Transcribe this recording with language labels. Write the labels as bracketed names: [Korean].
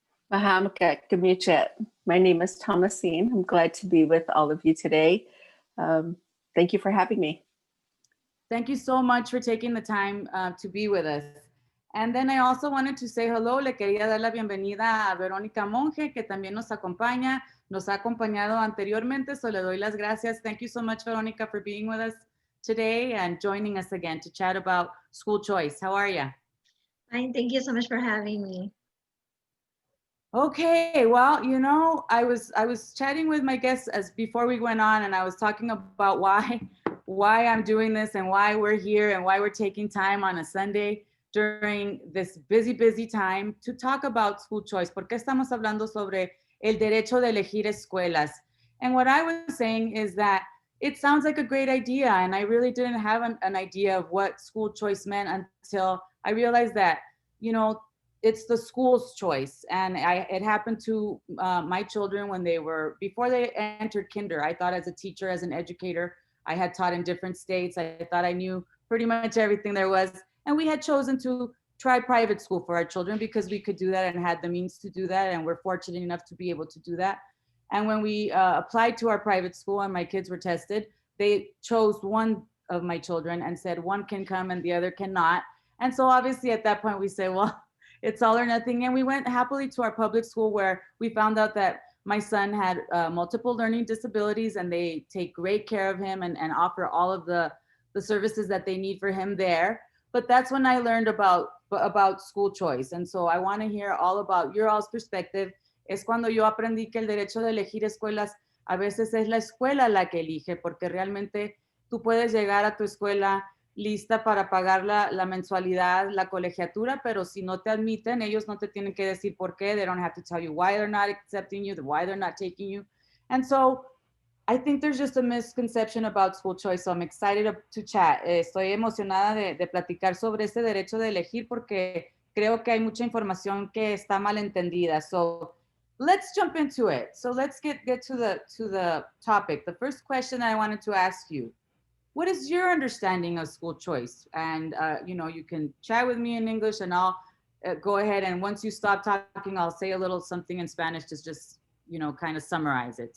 [English] My name is Thomasine. I'm glad to be with all of you today. Thank you for having me. Thank you so much for taking the time to be with us. And then I also wanted to say hello. [Spanish] Le quería dar la bienvenida a Verónica Monge, que también nos acompaña. Nos ha acompañado anteriormente, so le doy las gracias. [English] Thank you so much, Verónica, for being with us today and joining us again to chat about school choice. How are you? Fine, thank you so much for having me. Okay, well, you know, I was chatting with my guests as before we went on, and I was talking about why I'm doing this and why we're here and why we're taking time on a Sunday during this busy time to talk about school choice. [Spanish] ¿Por qué estamos hablando sobre el derecho de elegir escuelas? [English] And what I was saying is that it sounds like a great idea, and I really didn't have an idea of what school choice meant until I realized that, you know, it's the school's choice. And it happened to my children before they entered kinder. I thought as a teacher, as an educator, I had taught in different states. I thought I knew pretty much everything there was. And we had chosen to try private school for our children because we could do that and had the means to do that. And we're fortunate enough to be able to do that. And when we applied to our private school and my kids were tested, they chose one of my children and said one can come and the other cannot. And so obviously at that point we said, well, it's all or nothing. And we went happily to our public school where we found out that my son had multiple learning disabilities and they take great care of him and offer all of the services that they need for him there. But that's when I learned about school choice. And so I want to hear all about your all's perspective. [Spanish] Es cuando yo aprendí que el derecho de elegir escuelas a veces es la escuela la que elige, porque realmente tú puedes llegar a tu escuela lista para pagar la mensualidad, la colegiatura, pero si no te admiten, ellos no te tienen que decir por qué. [English] They don't have to tell you why they're not accepting you, why they're not taking you. And so I think there's just a misconception about school choice, so I'm excited to chat. [Spanish] Estoy emocionada de platicar sobre este derecho de elegir porque creo que hay mucha información que está mal entendida. [English] So let's jump into it. So let's get to the topic. The first question I wanted to ask you, what is your understanding of school choice? And, you know, you can chat with me in English and I'll go ahead. And once you stop talking, I'll say a little something in Spanish to just, you know, kind of summarize it.